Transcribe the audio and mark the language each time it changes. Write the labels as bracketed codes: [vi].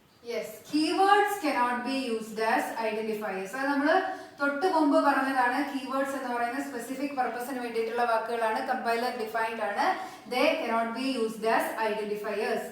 [en] Yes, keywords cannot be used as identifiers. [ml] അത് നമ്മൾ തൊട്ട് മുമ്പ് പറഞ്ഞതാണ്. കീവേഡ്സ് എന്ന് പറയുന്ന സ്പെസിഫിക് പർപ്പസിന് വേണ്ടിയിട്ടുള്ള വാക്കുകളാണ്, കമ്പൈലർ ഡിഫൈൻഡ് ആണ്. [en] they cannot be used as identifiers.